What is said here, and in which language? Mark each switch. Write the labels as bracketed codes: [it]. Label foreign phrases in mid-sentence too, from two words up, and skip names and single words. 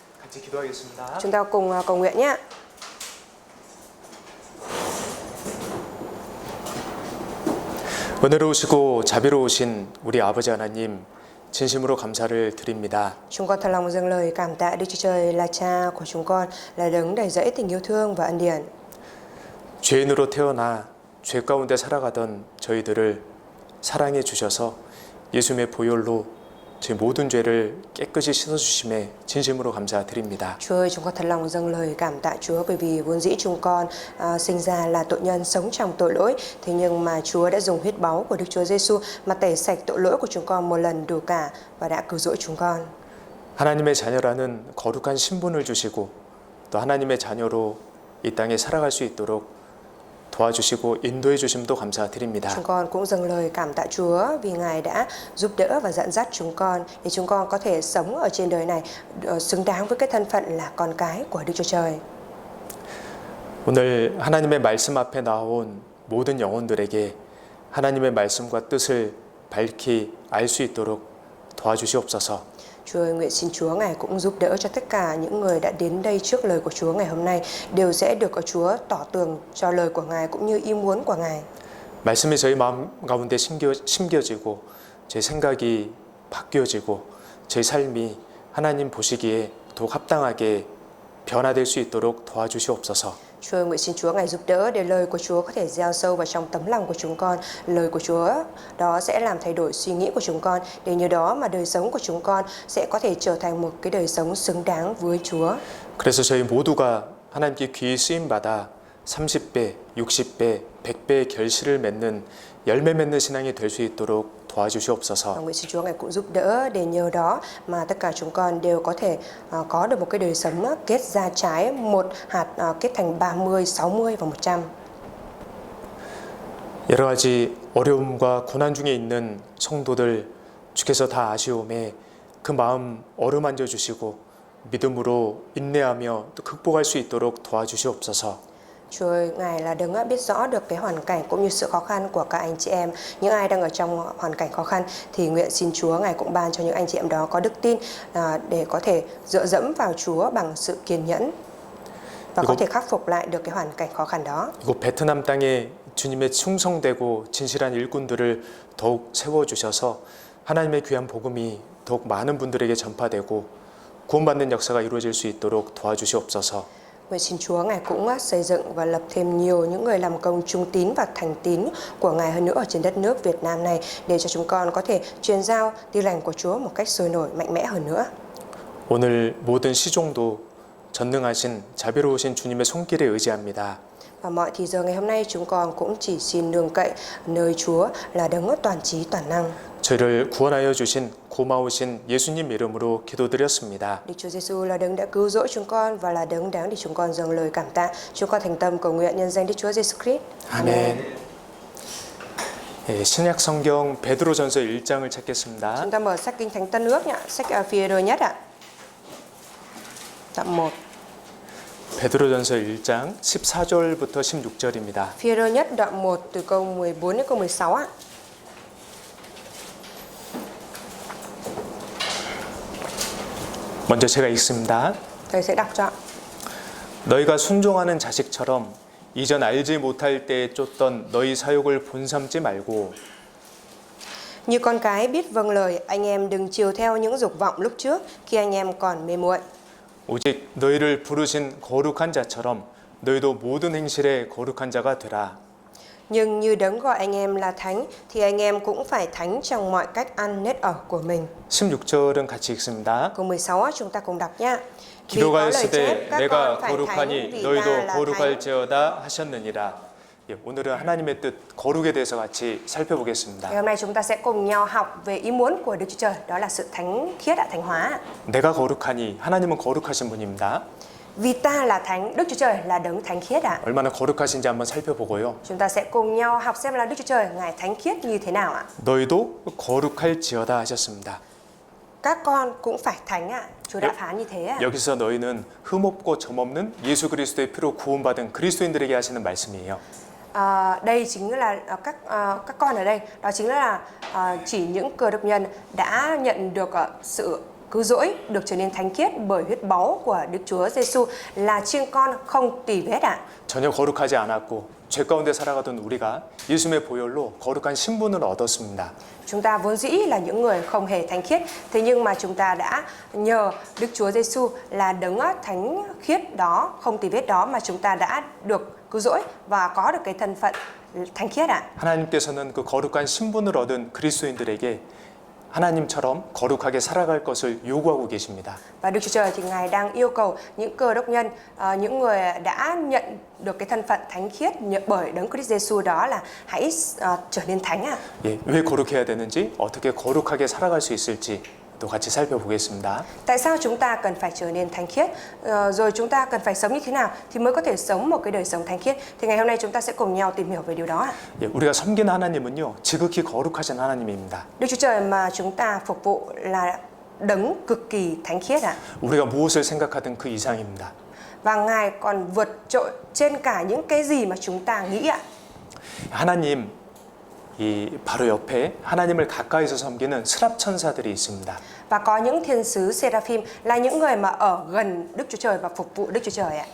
[ko] 같이 기도하겠습니다. [vi] Chúng ta cùng cầu nguyện nhé. [ko] 은혜로우시고 자비로우신 우리 아버지 하나님, 진심으로 감사를 드립니다. [vi] Chúng con thật lòng dâng lời cảm tạ Đức Chúa Trời là Cha của chúng con, là đấng đầy dẫy tình yêu thương và ân điển. [ko] 죄인으로 태어나 죄 가운데 살아가던 저희들을 사랑해 주셔서 예수님의 보혈로 제 모든 죄를 깨끗이 씻어주심에 진심으로 감사드립니다. [vi] Chúa ơi, chúng con thật lòng dâng lời cảm tạ Chúa bởi vì vốn dĩ chúng con sinh ra là tội nhân sống trong tội lỗi. Thế nhưng mà Chúa đã dùng huyết báu của Đức Chúa Giêsu mà tẩy sạch tội lỗi của chúng con một lần đủ cả và đã cứu rỗi chúng con. [ko] 하나님의 자녀라는 거룩한 신분을 주시고 또 하나님의 자녀로 이 땅에 살아갈 수 있도록 도와주시고 인도해 주심도 감사드립니다. [vi] Chúng con cũng dâng lời cảm tạ Chúa vì Ngài đã giúp đỡ và dẫn dắt chúng con để chúng con có thể sống ở trên đời này xứng đáng với cái thân phận là con cái của Đức Chúa Trời. [ko] 오늘 하나님의 말씀 앞에 나온 모든 영혼들에게 하나님의 말씀과 뜻을 밝히 알 수 있도록 도와주시옵소서. [vi] Chúa ơi, nguyện xin Chúa Ngài cũng giúp đỡ cho tất cả những người đã đến đây trước lời của Chúa ngày hôm nay đều sẽ được ở Chúa tỏ tường cho lời của Ngài cũng như ý muốn của Ngài. [ko] 말씀이 저희 마음 가운데 심겨지고 제 생각이 바뀌어지고 제 삶이 하나님 보시기에 더욱 합당하게 변화될 수 있도록 도와주시옵소서. [vi] Chúa ơi, nguyện xin Chúa Ngài giúp đỡ để lời của Chúa có thể gieo sâu vào trong tấm lòng của chúng con. Lời của Chúa đó sẽ làm thay đổi suy nghĩ của chúng con, để nhờ đó mà đời sống của chúng con sẽ có thể trở thành một cái đời sống xứng đáng với Chúa. [ko] 그래서 저희 모두가 하나님께 귀히 쓰임 받아 30배, 60배, 100배의 결실을 맺는 열매 맺는 신앙이 될 수 있도록 도와주시옵소서. [vi] Nguyện xin Chúa Ngài cũng giúp đỡ để nhờ đó mà tất cả chúng con đều có thể có được một cái đời sống kết ra trái, một hạt kết thành 30, 60 và 100. [ko] 여러 가지 어려움과 고난 중에 있는 성도들 주께서 다 아시오매 그 마음 어루만져 주시고 믿음으로 인내하며 또 극복할 수 있도록 도와주시옵소서. [vi] Chúa ơi, Ngài là đấng biết rõ được cái hoàn cảnh cũng như sự khó khăn của các anh chị em. Những ai đang ở trong hoàn cảnh khó khăn thì nguyện xin Chúa Ngài cũng ban cho những anh chị em đó có đức tin để có thể dựa dẫm vào Chúa bằng sự kiên nhẫn và có thể khắc phục lại được cái hoàn cảnh khó khăn đó. [ko] 이곳 베트남 땅에 주님의 충성되고 진실한 일꾼들을 더욱 세워주셔서 하나님의 귀한 복음이 더욱 많은 분들에게 전파되고 구원받는 역사가 이루어질 수 있도록 도와주시옵소서. [vi] Nguyện xin Chúa Ngài cũng xây dựng và lập thêm nhiều những người làm công trung tín và thành tín của Ngài hơn nữa ở trên đất nước Việt Nam này để cho chúng con có thể truyền giao tin lành của Chúa một cách sôi nổi, mạnh mẽ hơn nữa. [ko] 오늘 모든 시종도 전능하신 자비로우신 주님의 손길에 의지합니다. [vi] Và mọi thì giờ ngày hôm nay chúng con cũng chỉ xin nương cậy nơi Chúa là đấng toàn trí toàn năng. [ko] 저희를 구원하여 주신 고마우신 예수님 이름으로 기도드렸습니다. [vi] Đức Chúa Giêsu là đấng đã cứu rỗi chúng con và là đấng đáng để chúng con dâng lời cảm tạ. Chúng con thành tâm cầu nguyện nhân danh Đức Chúa Giêsu Christ. [ko] 아멘. 예, 신약 성경 베드로전서 1장을 찾겠습니다. [vi] Chúng ta mở sách Kinh Thánh Tân Ước nhé, sách Phi-e-rơ nhất ạ. Đoạn 1. [ko] 베드로전서 1장 14절부터 16절입니다. [vi] Phi-e-rơ nhất đoạn 1 từ câu 14 đến câu 16 ạ. [ko] 먼저 제가 읽습니다. [vi] Thầy sẽ đọc cho. [ko] 너희가 순종하는 자식처럼 이전 알지 못할 때에 쫓던 너희 사욕을 본삼지 말고 [vi] Như con cái biết vâng lời, anh em đừng chiều theo những dục vọng lúc trước khi anh em còn mê muội. [ko] 오직 너희를 부르신 거룩한 자처럼 너희도 모든 행실에 거룩한 자가 되라. [vi] Nhưng như đấng gọi anh em là thánh thì anh em cũng phải thánh trong mọi cách ăn nết ở của mình. [ko] 16절은 같이 읽습니다. [vi] Câu 16 chúng ta cùng đọc nhé. [ko] 기록하였으되 내가 거룩하니 너희도 거룩할지어다 하셨느니라. 예, 오늘은 하나님의 뜻 거룩에 대해서 같이 살펴보겠습니다. [vi] Ngày hôm nay chúng ta sẽ cùng nhau học về ý muốn của Đức Chúa Trời, đó là sự thánh khiết, thánh hóa. [ko] 내가 거룩하니 하나님은 거룩하신 분입니다. [vi] Vì ta là thánh, Đức Chúa Trời là đấng thánh khiết ạ. [ko] 얼마나 거룩하신지 한번 살펴보고요. [vi] Chúng ta sẽ cùng nhau học xem là Đức Chúa Trời Ngài thánh khiết như thế nào ạ. [ko] 너희도 거룩할지어다 하셨습니다. [vi] Các con cũng phải thánh ạ. Chúa đã phán như thế ạ. [ko] 여기서 너희는 흠없고 점없는 예수 그리스도의 피로 구원받은 그리스도인들에게 하시는 말씀이에요. [vi] Đây chính là các con ở đây, đó chính là chỉ những cơ đốc nhân đã nhận được sự cứu rỗi, được trở nên thánh khiết bởi huyết báu của Đức Chúa Giêsu là chiên con không tì vết ạ. [ko] 전혀 거룩하지 않았고 죄 가운데 살아가던 우리가 예수님의 보혈로 거룩한 신분을 얻었습니다. [vi] Chúng ta vốn dĩ là những người không hề thánh khiết, thế nhưng mà chúng ta đã nhờ Đức Chúa Giêsu là đấng thánh khiết đó, không tì vết đó mà chúng ta đã được cứu rỗi và có được cái thân phận thánh khiết ạ. [ko] 하나님께서는 그 거룩한 신분을 얻은 그리스도인들에게 하나님처럼 거룩하게 살아갈 것을 요구하고 계십니다. [vi] Và Đức Chúa Trời thì Ngài đang yêu cầu những cơ đốc nhân, những người đã nhận được cái thân phận thánh khiết bởi đấng Christ Giêsu đó là hãy trở nên thánh ạ. [ko] 예, 왜 거룩해야 되는지, 어떻게 거룩하게 살아갈 수 있을지 또 같이 살펴보겠습니다. [vi] Tại sao chúng ta cần phải trở nên thánh khiết, rồi chúng ta cần phải sống như thế nào thì mới có thể sống một cái đời sống thánh khiết? Thì ngày hôm nay chúng ta sẽ cùng nhau tìm hiểu về điều đó ạ. [ko] 예, 우리가 섬기는 하나님은요, 지극히 거룩하신 하나님입니다. [vi] Đức Chúa Trời mà chúng ta phục vụ là đấng cực kỳ thánh khiết ạ. [ko] 우리가 무엇을 생각하든 그 이상입니다. [vi] Và Ngài còn vượt trội trên cả những cái gì mà chúng ta nghĩ ạ. [ko] 하나님, 이 바로 옆에 하나님을 가까이서 섬기는 스랍 천사들이 있습니다. [vi] Và có những thiên sứ Seraphim là những người mà ở gần Đức Chúa Trời và phục vụ Đức Chúa Trời ạ.